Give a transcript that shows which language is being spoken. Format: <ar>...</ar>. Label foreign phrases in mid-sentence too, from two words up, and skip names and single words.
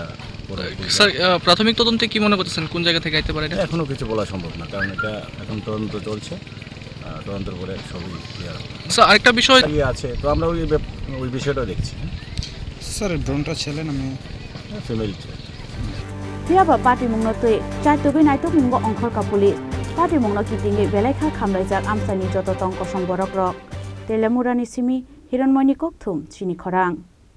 <bn>স্যার প্রাথমিক তদন্তে কি মনে করতেছেন কোন জায়গা থেকে আইতে পারে এটা এখনও কিছু বলা সম্ভব না কারণ এটা এখন তদন্ত চলছে তদন্তের পরে সবই ক্লিয়ার হবে স্যার আরেকটা বিষয় আছে তো আমরা ওই বিষয়টা দেখছি স্যার ড্রোনটা ছেলে না মেয়ে ফিমেল</bn> <trp>Piaba party mungno tui chaitogwi naitok mungo ongkhorka pulis party mungno kitingi belaikha khamlaijak amsani joto tongko somborok rok Teliamurani simi Rohormani kokthum Chini Khorang</trp>